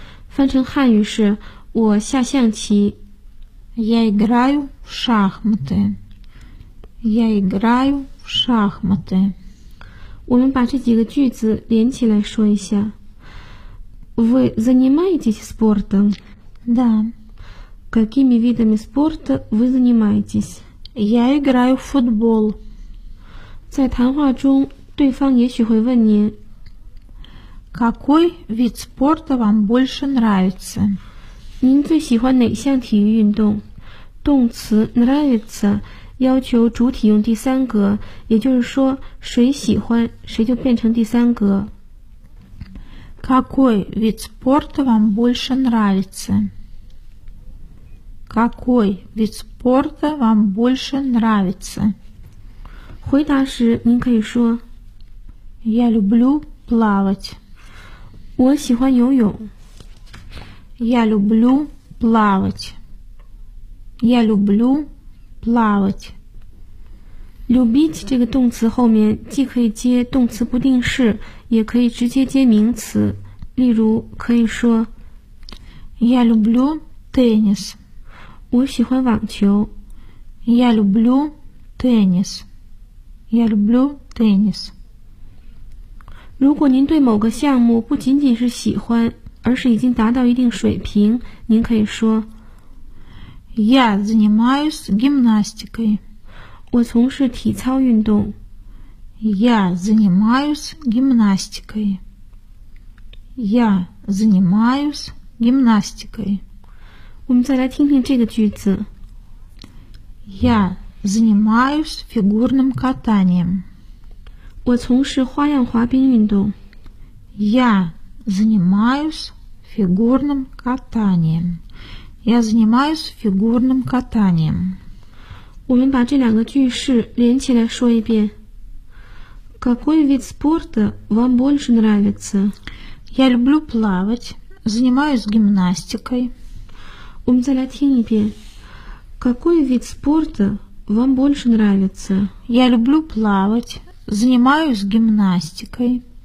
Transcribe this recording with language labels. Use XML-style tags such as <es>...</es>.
<zh>翻成汉语是我下象棋</zh> <ru>Я играю в шахматы. Я играю в шахматы.</ru> <zh>我们把这几个句子连起来说一下</zh> <ru>Вы занимаетесь спортом? Да. Какими видами спорта вы занимаетесь? Я играю в футбол.</ru> <zh>在谈话中，对方也许会问您</zh> <ru>Какой вид спорта вам больше нравится?</ru> <zh>您最喜欢哪项体育运动？动词 нравится 要求主体用第三格，也就是说，谁喜欢，谁就变成第三格。</zh> <ru>Какой вид спорта вам больше нравится? Какой вид спорта вам больше нравится?</ru> <zh>回答时您可以说</zh> <ru>Я люблю плавать.</ru> <zh>我喜欢游泳。</zh> <ru>Я люблю плавать. Я люблю плавать.</ru> <zh>Любить 这个动词后面既可以接动词不定式，也可以直接接名词。例如可以说</zh> <ru>Я люблю теннис.</ru> <zh>我喜欢网球。</zh> <ru>Я люблю теннис. Я люблю теннис.</ru> <zh>如果您对某个项目不仅仅是喜欢，而是已经达到一定水平，您可以说</zh> <ru>Я занимаюсь гимнастикой.</ru> <zh>我从事体操运动。</zh> <ru>Я занимаюсь гимнастикой. Я занимаюсь гимнастикой.</ru> <zh>我们再来听听这个句子。</zh> <ru>Я занимаюсь фигурным катанием.</ru> <zh>我从事花样滑冰运动。</zh> <ru>Я занимаюсь фигурным катанием. Я занимаюсь фигурным катанием.</ru> <zh>我们把这两个句式连起来说一遍。</zh> <ru>Какой вид спорта вам больше нравится? Я люблю плавать, занимаюсь гимнастикой. Ум залятинипе. Какой вид спорта вам больше нравится? Я люблю плавать, занимаюсь гимнастикой.</ru>